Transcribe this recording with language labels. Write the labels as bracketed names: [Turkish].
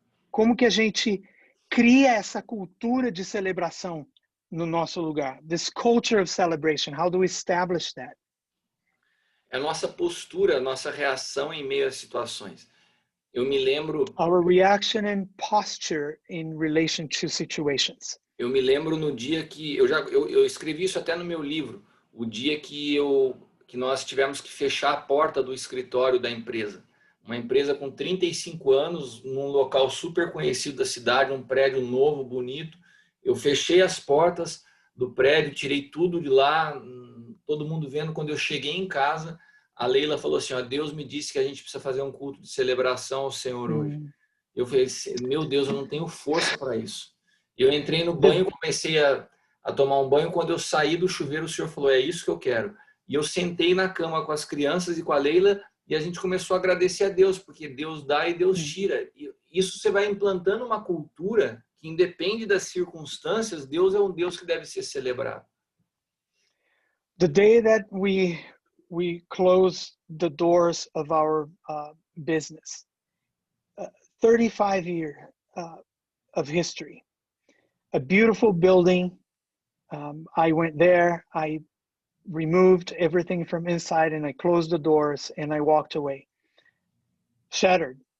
[Portuguese] Como que a gente cria essa cultura de celebração no nosso lugar? [English] This culture of celebration, how do we establish that? [Portuguese] É a nossa postura, a nossa reação em meio às situações. Eu me lembro... [English] Our reaction and posture in relation to situations. [Portuguese] Eu me lembro no dia que... Eu escrevi isso até no meu livro. O dia que nós tivemos que fechar a porta do escritório da empresa. Uma empresa com 35 anos, num local super conhecido da cidade, um prédio novo, bonito. Eu fechei as portas do prédio, tirei tudo de lá, todo mundo vendo. Quando eu cheguei em casa, a Leila falou assim, ó, Deus me disse que a gente precisa fazer um culto de celebração ao Senhor hoje. Eu falei, meu Deus, eu não tenho força para isso. Eu entrei no banho, comecei a tomar um banho. Quando eu saí do chuveiro, o Senhor falou, é isso que eu quero. E eu sentei na cama com as crianças e com a Leila e a gente começou a agradecer a Deus, porque Deus dá e Deus tira. E isso você vai implantando uma cultura que independe das circunstâncias, Deus é um Deus que deve ser celebrado. [English] The day that we close the doors of our business, 35 years of history, a beautiful building. I went there, I removed everything from inside and I closed the doors and I walked away, shattered.